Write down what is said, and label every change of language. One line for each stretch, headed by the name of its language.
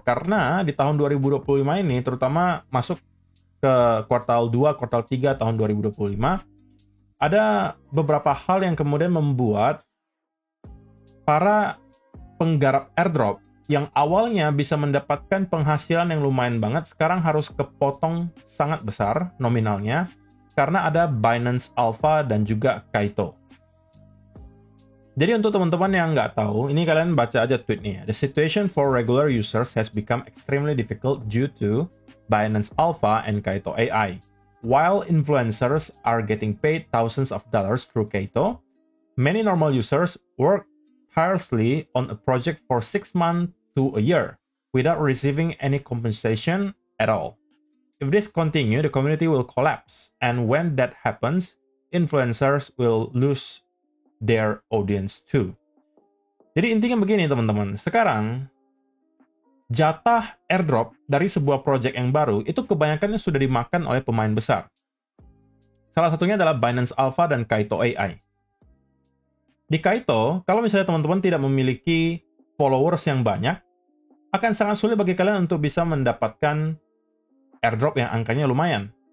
Indonesian: Karena di tahun 2025 ini, terutama masuk ke kuartal 2, kuartal 3 tahun 2025, ada beberapa hal yang kemudian membuat para penggarap airdrop yang awalnya bisa mendapatkan penghasilan yang lumayan banget, sekarang harus kepotong sangat besar nominalnya karena ada Binance Alpha dan juga Kaito. Jadi untuk teman-teman yang nggak tahu, ini kalian baca aja tweetnya.
English: The situation for regular users has become extremely difficult due to Binance Alpha and Kaito AI. While influencers are getting paid thousands of dollars through Kaito, many normal users work tirelessly on a project for 6 months to a year without receiving any compensation at all. If this continues, the community will collapse, and when that happens, influencers will lose their audience too.
Indonesian: Jadi intinya begini teman-teman, sekarang jatah airdrop dari sebuah project yang baru itu kebanyakannya sudah dimakan oleh pemain besar. Salah satunya adalah Binance Alpha dan Kaito AI. Di Kaito, kalau misalnya teman-teman tidak memiliki followers yang banyak, akan sangat sulit bagi kalian untuk bisa mendapatkan airdrop yang angkanya lumayan.